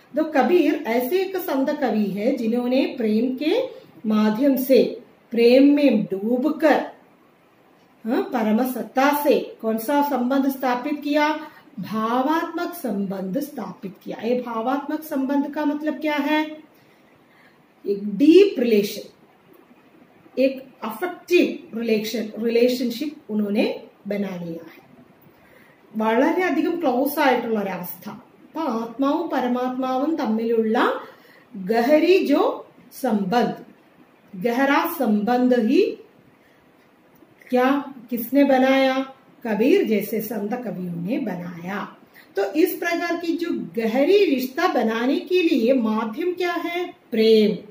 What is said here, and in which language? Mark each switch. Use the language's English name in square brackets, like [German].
[Hindi] तो कबीर ऐसे एक संत कवि है जिन्होंने प्रेम के माध्यम से, प्रेम में डूबकर परम सत्ता से कौन सा संबंध स्थापित किया? भावात्मक संबंध स्थापित किया। ये भावात्मक संबंध का मतलब क्या है? एक डीप रिलेशन, एक अफेक्टिव रिलेशनशिप उन्होंने बना लिया है। [Malayalam] വളരെയധികം ക്ലോസ് ആയിട്ടുള്ള ഒരു അവസ്ഥ। അപ്പൊ ആത്മാവും പരമാത്മാവും തമ്മിലുള്ള [Hindi] ഗഹരി जो संबंध, गहरा संबंध ही क्या किसने बनाया? कबीर जैसे संत कवियों ने बनाया। तो इस प्रकार की जो गहरी रिश्ता बनाने के लिए माध्यम क्या है? प्रेम।